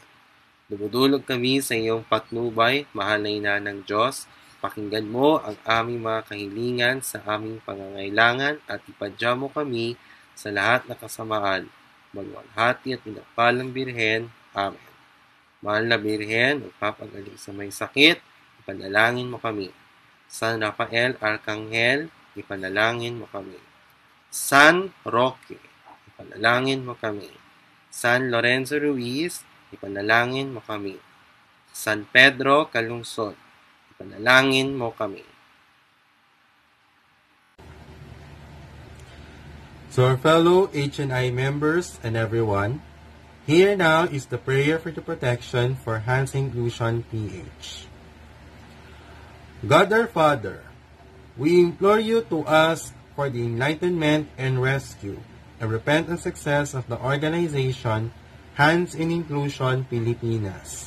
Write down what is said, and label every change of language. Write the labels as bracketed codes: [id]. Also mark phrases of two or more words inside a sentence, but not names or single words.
[tl] Dumudulog kami sa iyong patnubay, mahal na ina ng Diyos. Pakinggan mo ang aming mga kahilingan sa aming pangangailangan at ipadya mo kami sa lahat na kasamaan. Magwalhati at pinagpalang Birhen. Amen. Mahal na Birhen, magpapagaling sa may sakit, ipanalangin mo kami. San Rafael Arcangel, ipanalangin mo kami. San Roque, ipanalangin mo kami. San Lorenzo Ruiz, ipanalangin mo kami. San Pedro Calungsod, ipanalangin mo kami. [en] To our fellow HNI members and everyone, here now is the prayer for the protection for Hans Inclusion PH. God our Father, we implore you to ask for the enlightenment and rescue and repentant success of the organization Hands in Inclusion Pilipinas.